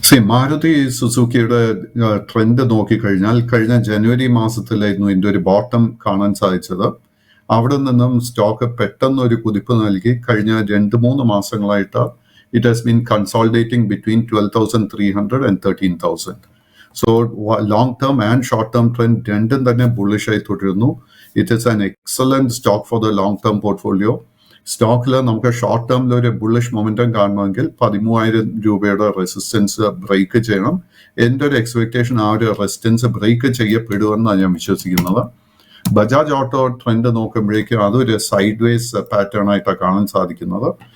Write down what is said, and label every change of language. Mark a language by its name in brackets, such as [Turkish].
[Malayalam] Maruti സുസുക്കിയുടെ trend നോക്കിക്കഴിഞ്ഞാൽ കഴിഞ്ഞ ജനുവരി മാസത്തിലായിരുന്നു ഇതിൻ്റെ ഒരു ബോട്ടം കാണാൻ സാധിച്ചത്. അവിടെ നിന്നും സ്റ്റോക്ക് പെട്ടെന്ന് ഒരു കുതിപ്പ് നൽകി കഴിഞ്ഞ 2-3 മാസങ്ങളായിട്ട് [English] it has been consolidating between 12,300 and 13,000. So long term and short term trend [Malayalam] രണ്ടും തന്നെ [English] bullish [Malayalam] ആയി തുടരുന്നു. [English] It is an excellent stock for the long term portfolio. [Malayalam] സ്റ്റോക്കിൽ നമുക്ക് ഷോർട്ട് ടേമിൽ ഒരു ബുള്ളിഷ് മൊമെന്റം കാണണമെങ്കിൽ 13,000 രൂപയുടെ റെസിസ്റ്റൻസ് ബ്രേക്ക് ചെയ്യണം. എൻ്റെ ഒരു എക്സ്പെക്ടേഷൻ ആ ഒരു റെസിസ്റ്റൻസ് ബ്രേക്ക് ചെയ്യപ്പെടുമെന്നാണ് ഞാൻ വിശ്വസിക്കുന്നത്. ബജാജ് ഓട്ടോ ട്രെൻഡ് നോക്കുമ്പോഴേക്കും അതൊരു സൈഡ് വേസ് പാറ്റേൺ ആയിട്ടാണ് കാണാൻ സാധിക്കുന്നത്.